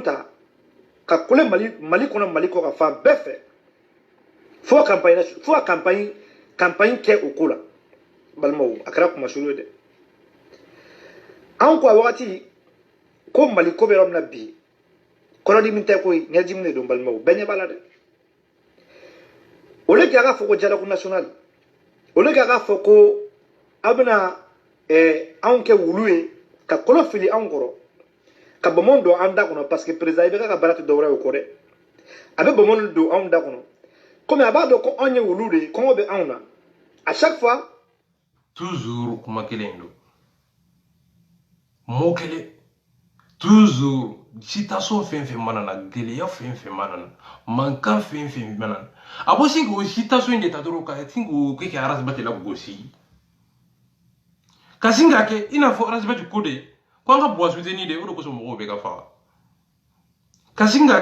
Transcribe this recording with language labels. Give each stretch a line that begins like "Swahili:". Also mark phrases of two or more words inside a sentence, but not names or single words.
Bambara: ta ka kole Mali kɔnɔ Mali kɔ ka fan bɛɛ fɛ fo ka campagne kɛ o ko la balimaw a kɛra kumasuru ye dɛ anw ko a wagati ko Mali ko bɛ yɔrɔ min na bi kɔnɔdimi tɛ koyi ɲɛdimi de don balimaw bɛɛ ɲɛ b'a la dɛ
French: au lieu que
Bambara: a ka fɔ ko
French: dialogue national au lieu que
Bambara: a ka fɔ ko a bɛna anw kɛ wulu ye ka kolo fili anw kɔrɔ ka bamaw don an da kɔnɔ parce que président IBK ka baara tɛ dɔwɛrɛ ye o kɔ dɛ a bɛ bamaw don anw da kɔnɔ komi a b'a dɔn ko anw ye wulu de ye kɔngɔ bɛ anw na
French: à chaque fois
Bambara: toujours kuma kelen don mot kelen toujours citation fɛn fɛn mana na gɛlɛya fɛn fɛn mana na mankan fɛn fɛn mana na a bɔ sin k'o citation in de ta dɔrɔn ka sin k'o kɛ ka arasibati lagosi ka sin k'a kɛ i n'a fɔ arasibati ko de ko an ka buwa soutenu de o de kosɔn mɔgɔw bɛ ka faga ka sin k'a